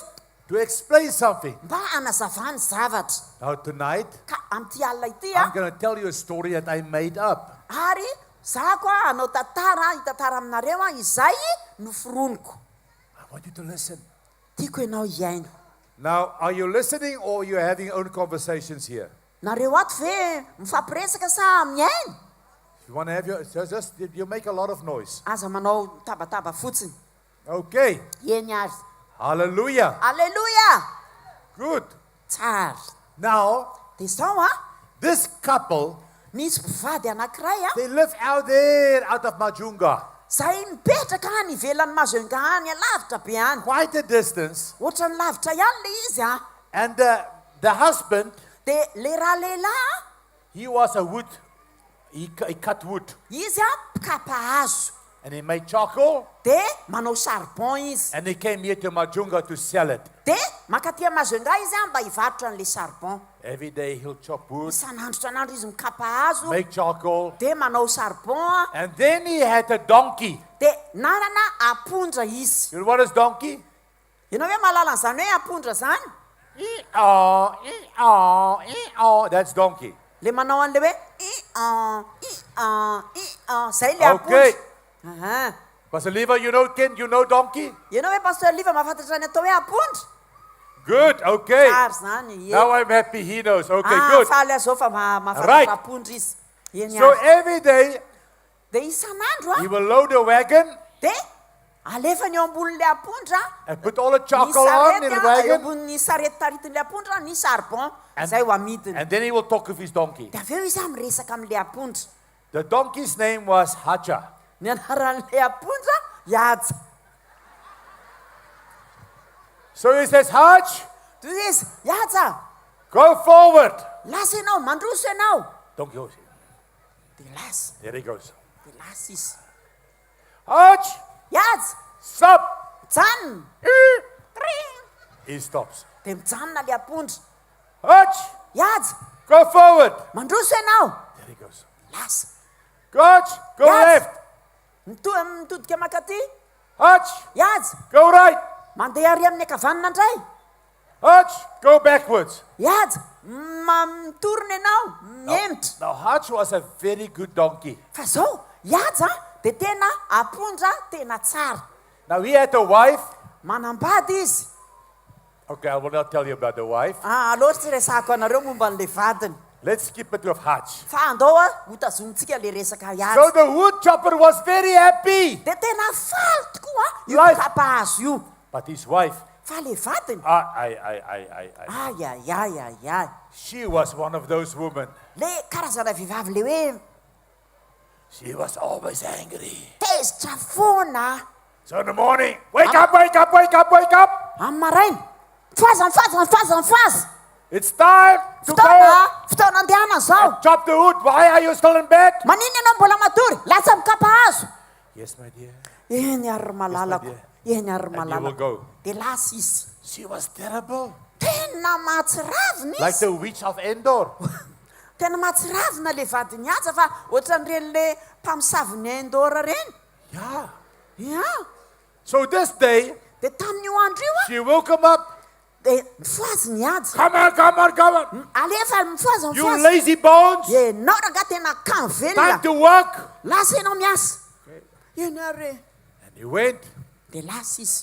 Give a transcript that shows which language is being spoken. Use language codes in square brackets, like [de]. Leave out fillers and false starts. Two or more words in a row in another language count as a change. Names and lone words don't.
[en] to explain something. [mg] mba hanazavany zavatra. [en] Now tonight, [mg] Ka amin'ity alina ity [en] I'm going to tell you a story that I made up. [mg] ary zako hanao tantara hitantara aminareo izay noforoniko. [en] I want you to listen. [mg] Tiako ianao hiaino. [en] Now, are you listening or you're having your own conversations here? [mg] Nareo ato ve mifampiresaka sa miaino? [en] If you want to have your, just you make a lot of noise. [mg] Aza manao tabataba fotsiny. [en] Okay. [mg] Eny ary. [en] Hallelujah. [mg] Aleluia. [en] Good. [mg] Tsara. [en] Now, [mg] Dia zao [en] this couple, [mg] misy mpivady anankiray [en] they live out there out of Mahajanga. [mg] zay mipetraka any ivelan'ny Mahajanga any alavitra be any. [en] Quite a distance. [mg] Ohatrany lavitra ihany le izy [en] And the husband, [mg] Dia le raha lehilahy [en] he was a wood, he cut wood. [mg] izy mpikapa hazo. [en] And he made charcoal. [mg] Dia manao charbon izy. [en] And he came here to Mahajanga to sell it. [mg] Dia makaty Mahajanga izy mba hivarotra an'le charbon. [en] Every day he'll chop wood, [mg] Isan'andro izy mikapa hazo. [en] make charcoal. [mg] Dia manao charbon. [en] And then he had a donkey. [mg] Dia nanana apondra izy. [en] You know what is donkey? [mg] Ianao hoe mahalala an'izany hoe apondra zany? E-aw, e-aw, [en] e-aw. That's donkey. [mg] Le manao an'le hoe zay le [en] Okay. [mg] apondra. Aha. [en] Pastor Leva, you know donkey? [mg] Ianao hoe pasteur Liva mahafantatra ny atao hoe apondra? [en] Good, okay. [mg] Tsara zany. [en] Now I'm happy he knows. Okay, Ah, good. [mg] faly azo fa mahafantatra [en] Right. [mg] apondra izy. Eny [en] So [mg] ary. [en] every day [mg] Dia isan'andro [en] he will load a wagon [mg] dia alefany eo ambonin'le apondra [en] and put all the [mg] ny [en] charcoal on in [mg] sarety [en] the [mg] eo [en] wagon, [mg] ambonin'ny sarety taritin'le apondra ny charbon zay ho amidiny. [en] and then he will talk with his donkey. [mg] Dia avy eo izy miresaka amin'le apondra. [en] The donkey's name was Hacha. [mg] Ny anaran'le apondra Yaja. [en] So he says, Hach, [mg] Dia izy Yaja, [en] go forward. [mg] lasa ianao mandroso ianao. [en] Donkey goes. [mg] Dia lasa. [en] There he goes. [mg] Dia lasa izy. [en] Hach, [mg] Yaja, [en] stop. [mg] mijanona. [en] He stops. [mg] Dia mijanona le apondra. [en] Hach, [mg] Yaja, [en] go forward. [mg] mandroso ianao. [en] There he goes. Lasa. Hach, go Yes. left. [mg] Mitodika makaty. [en] Hach, [mg] Yaja, [en] go right. [mg] mandeha ary amin'ny ankavanana indray. [en] Hach, go backwards. [mg] Yaja, mitorona ianao, miemitra. [en] Now Hach was a very good donkey. [mg] Fa zao, Yaja dia tena apondra tena tsara. [en] Now he had a wife. [mg] Manambady izy. [en] Okay, I will not tell you about the wife. [mg] Aloatra tsy resako anareo momba n'le vadiny. [en] Let's keep it with Hach. [mg] Fa andao ho tazomitsika le resaka [en] So [mg] Yaja. [en] the wood chopper was very happy. [mg] Dia tena faly tokoa io [en] Life. [mg] kapa hazo io. [en] But his wife, [mg] Fa le vadiny. Ai. [en] she was one of those women. [mg] Le karazana vehivavy le hoe [en] She was always angry. [mg] tezitra foana. [en] So in the morning, wake up, wake up, wake up, wake up. [mg] Amin'ny maraina. Mifaza. [en] It's time to go [mg] Fotoana andehanana zao. [en] chop the wood. Why are you still in bed? [mg] Manino ianao mbola matory? Lasa mikapa hazo. [en] Yes, my dear. [mg] Eny ary malalako. [en] dear. [mg] Eny ary [en] And you will [mg] malalako. [en] go. [mg] Dia lasa izy. [en] She was terrible. [mg] Tena mahatsiravina [en] Like [mg] izy. [en] the witch of Endor. [mg] Tena mahatsiravina le vadiny Yaja fa ohatran'ireny le mpamosavy Endora reny. [en] Yeah. [mg] Ya. [en] So this day, [mg] Dia tamin'io andro io [en] she woke him up. [mg] dia mifoazy ny ady [en] Come on, come on, come on. [mg] alefa mifoazy [en] You [mg] mifoazy [en] lazy bones. [mg] enao raga tena kamo [en] Time [mg] velona [en] to work. [mg] lasa ianao miasa ianare [en] And he went. [mg] dia lasa izy